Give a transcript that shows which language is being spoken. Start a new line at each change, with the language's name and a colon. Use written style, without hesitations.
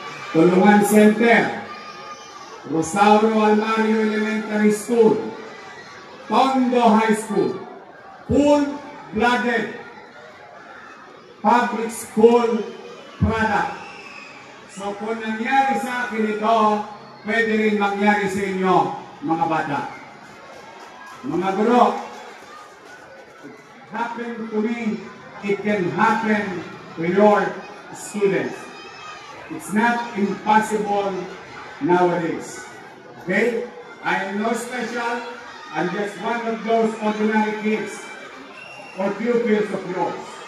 English: Tulungan Center, Rosauro Almario Elementary School, Tondo High School, full-blooded public school product.
Filipino: So kung nangyari sa akin ito, pwede rin mangyari sa inyo, mga bata. Mga guro,
English: it happened to me, it can happen to your students. It's not impossible nowadays. Okay? I am no special. I'm just one of those ordinary kids or pupils of yours.